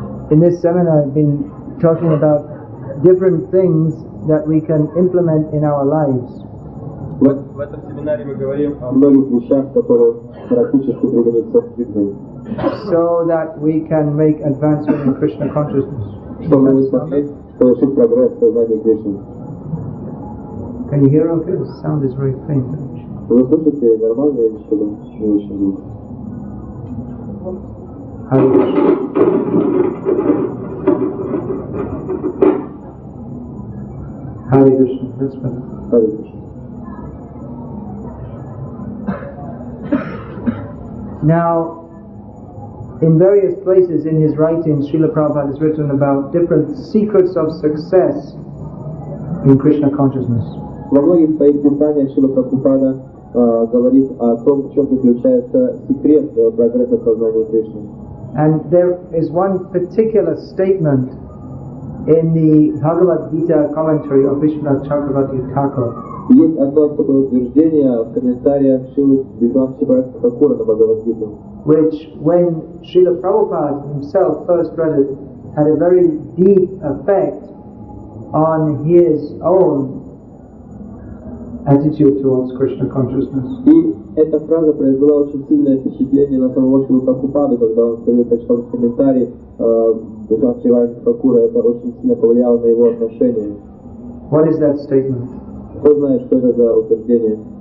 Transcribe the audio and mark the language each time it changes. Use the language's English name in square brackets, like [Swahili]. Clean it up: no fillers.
[English] In this seminar I've been talking about different things that we can implement in our lives. [Russian] В этом семинаре мы говорим о многих вещах, которые практически пригодятся в жизни. [English] So that we can make advancement in Krishna consciousness. [Russian] Чтобы смогли совершить прогресс в сознании Кришны. [English] Can you hear okay? The sound is very faint. [Russian] Вы слышите нормально или что-то не очень звук? [English] Hare Krishna. Hare Krishna. That's better. Hare Krishna. Now, in various places in his writings, Srila Prabhupada has written about different secrets of success in Krishna consciousness. [Russian] Во многих своих писаниях Шрила Прабхупада говорит о том, в чем заключается секрет прогресса в сознании Кришны. [English] And there is one particular statement in the Bhagavad Gita commentary of Vishwanath Chakravarti Thakur. [Russian] Есть одно такое утверждение в комментариях Шрилы Вишванатха Чакраварти Thakura на Бхагавад-гиту, [English] which, when Srila Prabhupada himself first read it, had a very deep effect on his own attitude towards Krishna consciousness. [Russian] И эта фраза произвела очень сильное впечатление на самого Шрилу Прабхупаду, когда он впервые прочитал в комментарии Вишванатха Чакраварти Thakura, это очень сильно повлияло на его отношения. [English] What is that statement? [Russian] Кто знает, что это за утверждение?